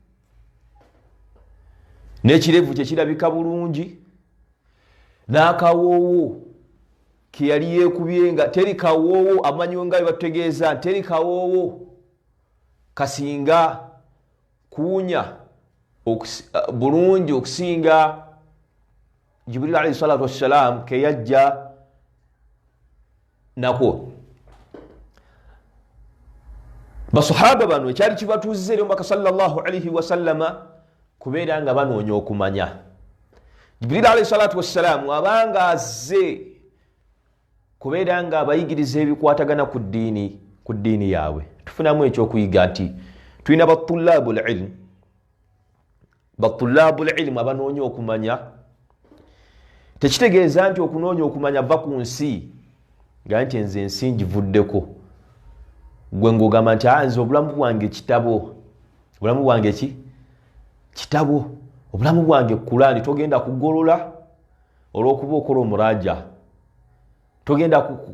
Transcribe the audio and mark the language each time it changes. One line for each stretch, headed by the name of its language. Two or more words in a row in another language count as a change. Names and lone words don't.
Ganda: n'ekirevu kye kirabika bulungi n'akawoowo ke yali yeekubye nga teri kawoowo amanyiwo nga bwe batutegeeza teri kawoowo kasinga kuwunya bulungi okusinga Jibril
Arabic: عليه الصلاة والسلام
Ganda: ke yajja nako basahaba bano ekyali kibatuuziza eri omubaka
Arabic: صلى الله عليه وسلم
Ganda: kubeera nga banoonya okumanya Jibril
Arabic: عليه الصلاة والسلام
Ganda: abanga azze kubeera nga abayigiriza ebikwatagana ku ddiini yaabwe tufunamu ekyokuyiga nti tulina batulabu ilmu abanoonya okumanya tekitegeeza nti okunoonya okumanya va ku nsi nga nti nze ensi ngivuddeko gwe ng'ogamba nti nze obulamu bwange kitabo obulamu bwange Kurani togenda kugolola olw'okuba okola omuraja togenda